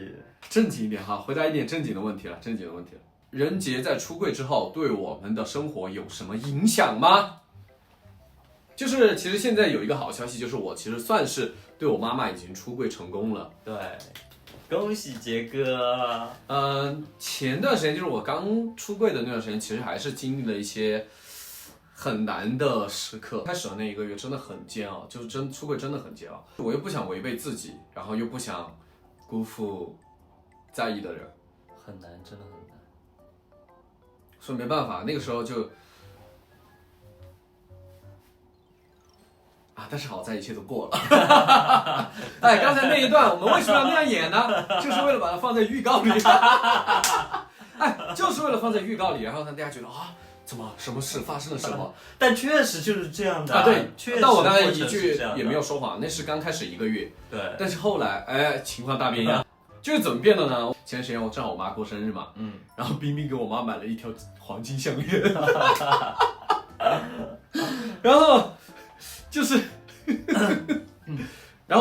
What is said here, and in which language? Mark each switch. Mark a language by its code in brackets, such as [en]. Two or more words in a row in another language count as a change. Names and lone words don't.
[zh] 正經一點哈，回答一點正經的問題了，人杰在出櫃之後對我們的生活有什麼影響嗎？就是其實現在有一個好消息，就是我其實算是對我媽媽已經出櫃成功了。對，恭喜杰哥。前段時間就是我剛出櫃的那段時間，其實還是經歷了一些很難的時刻。開始的那一個月真的很煎熬，就是出櫃真的很煎熬。我又不想違背自己，然後又不想辜負在意的人，很難，真的很難。所以沒辦法，那個時候就但是好在一切都過了。哎，剛才那一段我們為什麼要那樣演呢？就是為了把它放在預告裡。哎，就是為了放在預告裡，然後讓大家覺得怎麼什麼事發生了什麼？但確實就是這樣的對，確實。但我剛才一句也沒有說謊，那是剛開始1個月。對。但是後來，情況大變樣。就是怎麼變的呢？前段時間我正好我媽過生日嘛，然後冰冰給我媽買了一條黃金項鏈，然後就是，然後